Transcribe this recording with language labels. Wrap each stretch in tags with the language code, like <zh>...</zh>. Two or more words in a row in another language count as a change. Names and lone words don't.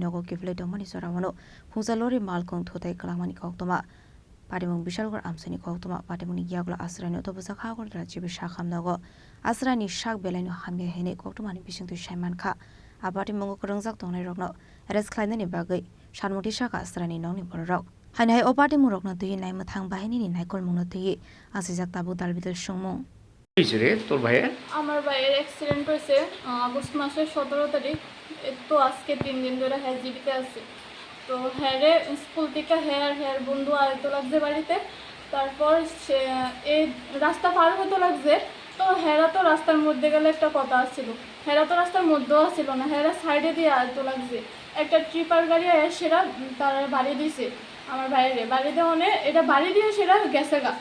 <trp>Nogo Kiphilwi Tongmani Jorao Khungsa lori Malkhung Thutaiwi Khlaiwimanya Koktoma Patimung Bishalgor Amsani Koktoma Patimungni Yakulo asrani Otobusa Khagor Rajibi Shakham Nogo Asrani Shak Belaino Hamya Hene Koktomani bising tui shaman ka Patimungo Khurangsak Tongnai Rokno arrest Khlainani bagai Sharmuti Shaka asrani Nokni bororok Hanai o Patimung Rokno tui nai mathang bahini ni naikol mungno tui asijak tabu dalbitul sungmung</trp> <bn>তোর ভাই আমার ভাইয়ের অ্যাক্সিডেন্ট হয়েছে আগস্ট মাসের 17 তারিখ তো আজকে 3 দিন ধরে হ্যাঁ জীবিত আছে তো হ্যারে স্কুল থেকে হ্যার বন্ধু আইতো লাগছে বাড়িতে তারপর সে এই রাস্তা পার হতে লাগছে তো হেরা তো রাস্তার মধ্যে গেলে একটা কথা ছিল হেরা তো রাস্তার মধ্যেও ছিল না হেরা সাইডে দিয়ে আইতো লাগছে একটা ট্রিপার গাড়ি এসে সেটা তার বাড়ি দিয়েছে আমার ভাইয়ের বাড়ি দেওয়ানে এটা বাড়ি দিয়ে সেটা গেছে গা</bn>